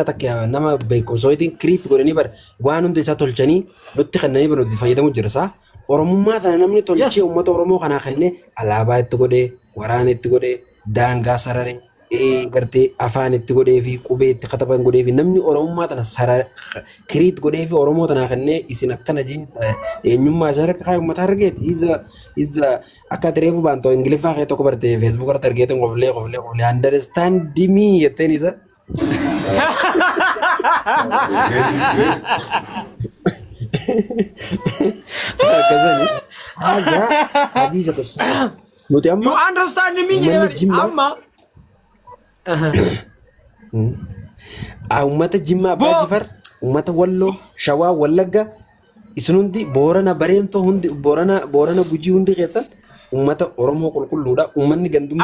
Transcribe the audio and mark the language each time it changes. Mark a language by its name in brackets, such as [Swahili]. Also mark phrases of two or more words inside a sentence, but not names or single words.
[Oromo] takka nama beekumsootiin kiriit godhanii bar waan hundi isaa tolchanii nutti kennanii bar nuti fayyadamu jira isaa Oromummaa tana namni tolchee uummata Oromoo kanaa kennee alaabaa itti godhee waraana itti godhee daangaa sararee gartee afaan itti godhee fi qubee itti kataban godhee fi namni Oromummaa tana kiriit godhee fi Oromoo tanaa kennee isin akkana jeen eenyummaa isaa akka uummata Harargeeti isa akka tireefu baantoo Ingiliffaa kee tokko bartee Facebook irratti argeetiin qoflee [English] understand me [Oromo] jetteen isa. Akkasani hadiisa tosaa nuti amma [English] you understand me [Oromo] jedhee amma uummata Jimmaa Abbaa Jifar uummata Walloo Shawaa Wallagga isin hundi Boorana Bareentoo hundi Boorana Gujii hundi keessan uummata Oromoo qulqulluudha uummanni gandummaa